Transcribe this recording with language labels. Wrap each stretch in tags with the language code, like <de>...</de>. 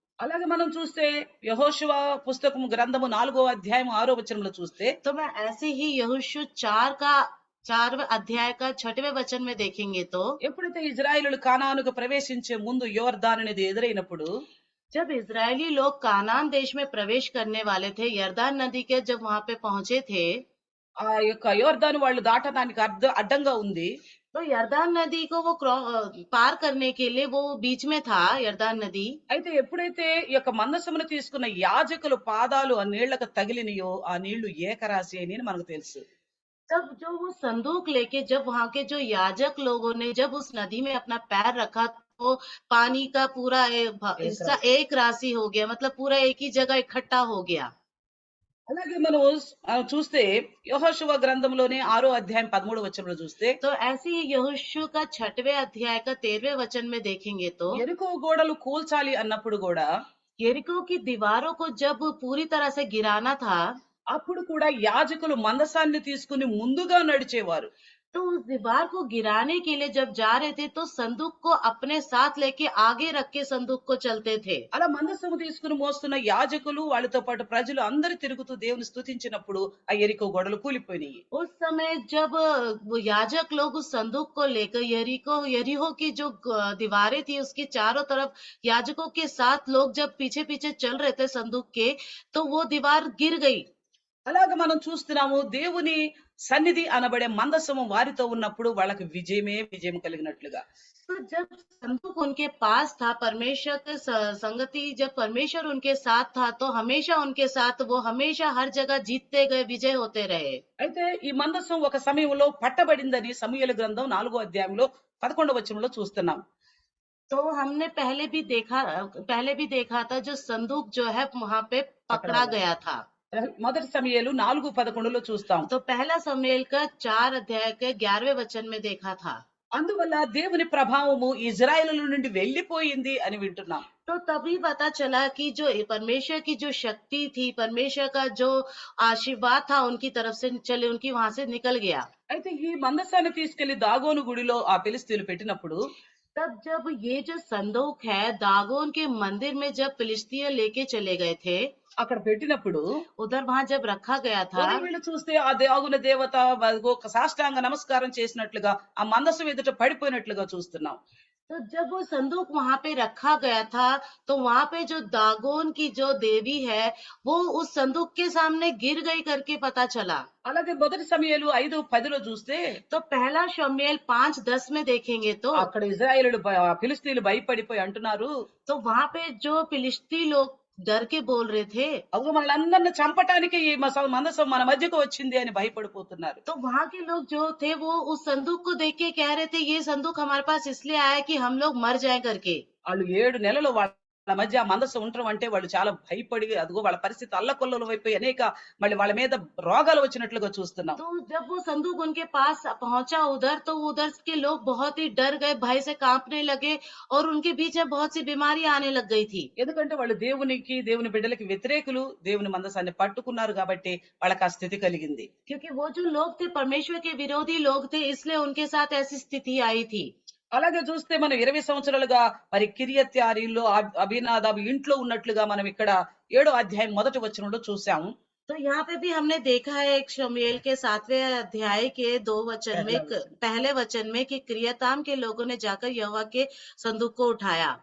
<te>అలాగే మనం చూస్తే యెహోషువ పుస్తకము గ్రంథము 4వ అధ్యాయం 6వ వచనంలో చూస్తే</te> <hi>तो मैं ऐसे ही यहोशू 4वें अध्याय का 6वें वचन में देखेंगे तो</hi> <te>ఎప్పుడైతే ఇజ్రాయేలులు కానానుకు ప్రవేశించే ముందు యోర్దాను నది ఎదురైనప్పుడు</te> <hi>जब इजरायली लोग कानान देश में प्रवेश करने वाले थे, यरदान नदी के जब वहां पे पहुंचे थे,</hi> <te>ఆ యొక్క యోర్దాను వాళ్ళు దాటడానికి అడ్డంగా ఉంది.</te> <hi>तो यरदान नदी को वो पार करने के लिए वो बीच में था यरदान नदी।</hi> <te>అయితే ఎప్పుడైతే ఈ యొక్క మందసమును తీసుకున్న యాజకుల పాదాలు ఆ నీళ్లకు తగిలినయో ఆ నీళ్లు ఏకరాశి అని మనకు తెలుసు.</te> <hi>तब जो वो संदूक लेके जब वहां के जो याजक लोगों ने जब उस नदी में अपना पैर रखा तो पानी का पूरा हिस्सा एक राशि हो गया, मतलब पूरा एक ही जगह इकट्ठा हो गया।</hi> <te>అలాగే మనం చూస్తే యెహోషువ గ్రంథంలోనే 6వ అధ్యాయం 13వ వచనంలో చూస్తే</te> <hi>तो ऐसे ही यहोशू का 6वें अध्याय का 13वें वचन में देखेंगे तो</hi> <te>ఎరుకో గోడలు కూల్చాలి అన్నప్పుడు కూడా</te> <hi>यरीको की दीवारों को जब पूरी तरह से गिराना था</hi> <te>అప్పుడు కూడా యాజకులు మందసాన్ని తీసుకుని ముందుగా నడిచేవారు.</te> <hi>तो उस दीवार को गिराने के लिए जब जा रहे थे तो संदूक को अपने साथ लेके आगे रख के संदूक को चलते थे।</hi> <te>అలా మందసము తీసుకుని మోస్తున్న యాజకులు వాళ్ళతో పాటు ప్రజలు అందరూ తిరుగుతూ దేవుని స్తుతించినప్పుడు ఆ ఎరికో గోడలు కూలిపోయినాయి.</te> <hi>उस समय जब वो याजक लोग उस संदूक को लेकर यरीहो की जो दीवारें थी उसके चारों तरफ याजकों के साथ लोग जब पीछे पीछे चल रहे थे संदूक के, तो वो दीवार गिर गई।</hi> <te>అలాగ మనం చూస్తున్నాము దేవుని సన్నిధి అనబడే మందసము వారితో ఉన్నప్పుడు వాళ్ళకి విజయం కలిగినట్లుగా.</te> <hi>तो जब संदूक उनके पास था, परमेश्वर के संगति जब परमेश्वर उनके साथ था तो हमेशा उनके साथ वो हमेशा हर जगह जीतते गए, विजय होते रहे।</hi> <te>అయితే ఈ మందసం ఒక సమయంలో పట్టబడిందని సమూయేలు గ్రంథం 4వ అధ్యాయంలో 11వ వచనంలో చూస్తున్నాం.</te> <hi>तो हमने पहले भी देखा था जो संदूक जो है वहां पे पकड़ा गया था।</hi> <te>మొదటి సమూయేలు 4:11లో చూస్తాం.</te> <hi>तो पहला शमूएल का 4 अध्याय के 11वें वचन में देखा था।</hi> <te>అందువల్ల దేవుని ప్రభావము ఇజ్రాయేలుల నుండి వెళ్ళిపోయింది అని వింటున్నాం.</te> <hi>तो तभी पता चला कि जो परमेश्वर की जो शक्ति थी, परमेश्वर का जो आशीर्वाद था उनकी तरफ से चले, उनकी वहां से निकल गया।</hi> <te>అయితే ఈ మందసాన్ని తీసుకెళ్లి దాగోను గుడిలో ఆ ఫిలిస్తీయులు పెట్టినప్పుడు</te> <hi>तब जब ये जो संदूक है दागोन के मंदिर में जब फिलिस्तीय लेके चले गए थे,</hi> <te>అక్కడ పెట్టినప్పుడు</te> <hi>उधर वहां जब रखा गया था</hi> <te>వీళ్ళు చూస్తే ఆ దాగున దేవత ఒక సాష్టాంగ నమస్కారం చేసినట్లుగా ఆ మందసం ఎదుట పడిపోయినట్లుగా చూస్తున్నాం.</te> <hi>तो जब वो संदूक वहां पे रखा गया था तो वहां पे जो दागोन की जो देवी है वो उस संदूक के सामने गिर गई करके पता चला।</hi> <te>అలాగే మొదటి సమూయేలు 5:10లో చూస్తే</te> <hi>तो पहला शमूएल 5:10 में देखेंगे तो</hi> <te>అక్కడ ఇజ్రాయేలులు ఫిలిస్తీయులు భయపడిపోయి అంటున్నారు,</te> <hi>तो वहां पे जो फिलिस्ती लोग डर के बोल रहे थे,</hi> <te>అవు మనల్ని చంపటానికి ఈ మందసం మన మధ్యకు వచ్చింది అని భయపడిపోతున్నారు.</te> <hi>तो वहां के लोग जो थे वो उस संदूक को देख के कह रहे थे ये संदूक हमारे पास इसलिए आया कि हम लोग मर जाए करके।</hi> <te>వాళ్ళు 7 నెలలు వాళ్ళ మధ్య ఆ మందసం ఉండటం అంటే వాళ్ళు చాలా భయపడి అదిగో వాళ్ళ పరిస్థితి అల్లకొల్లోలం అయిపోయి మళ్ళీ వాళ్ళ మీద రోగాలు వచ్చినట్లుగా చూస్తున్నాం.</te> <hi>तो जब वो संदूक उनके पास पहुंचा उधर तो उधर के लोग बहुत ही डर गए, भय से कांपने लगे और उनके बीच में बहुत सी बीमारी आने लग गई थी।</hi> <te>ఎందుకంటే వాళ్ళు దేవుని బిడ్డలకి వ్యతిరేకులు, దేవుని మందసాన్ని పట్టుకున్నారు కాబట్టి వాళ్ళకి ఆ స్థితి కలిగింది.</te> <hi>क्योंकि वो जो लोग थे परमेश्वर के विरोधी लोग थे, इसलिए उनके साथ ऐसी स्थिति आई थी।</hi> <te>అలాగే చూస్తే మనం 20 సంవత్సరాలుగా మరి కిర్యత్యారీలో అభినాదాబు ఇంట్లో ఉన్నట్లుగా మనం ఇక్కడ 7వ అధ్యాయం మొదటి వచనంలో చూసాము.</te> <hi>तो यहाँ पे भी हमने देखा है एक शमूएल के 7वें अध्याय के 2 वचन में पहले वचन में कि किर्यताम के लोगों ने जाकर यहोवा के संदूक को उठाया।</hi>